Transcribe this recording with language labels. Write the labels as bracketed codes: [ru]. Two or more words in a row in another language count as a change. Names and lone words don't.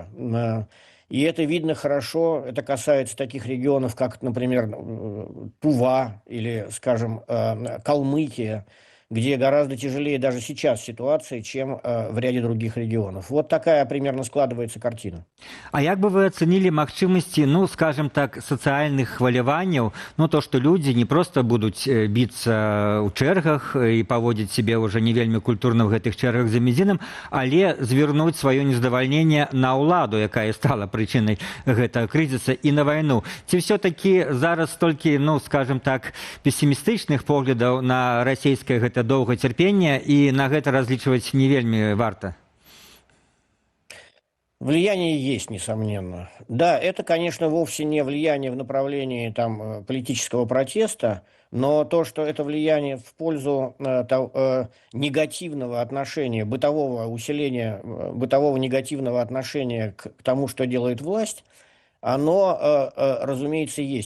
[ru] И это видно хорошо, это касается таких регионов, как, например, Тува или, скажем, Калмыкия, где гораздо тяжелее даже сейчас ситуация, чем в ряде других регионов. Вот такая примерно складывается картина. [be] А як бы вы оценили магчымасці, ну, скажем так, сацыяльных хваляванняў, ну, то, што людзі не проста будуць біцца ў чэргах і паводзіць сябе ўжо не вельмі культурна ў гэтых чэргах за бензінам, але звярнуць сваё нездавальненне на ўладу, якая стала прычынай гэтага крызіса, і на вайну. Ці ўсё-такі зараз толькі, ну, скажем так, песімістычных поглядаў на расійскае гэта доўгацярпення, і на гэта разлічваць не вельмі варта? [ru] Влияние есть, несомненно. Да, это, конечно, вовсе не влияние в направлении там, политического протеста, но то, что это влияние в пользу негативного отношения, бытового усиления, бытового негативного отношения к тому, что делает власть, оно, разумеется, есть.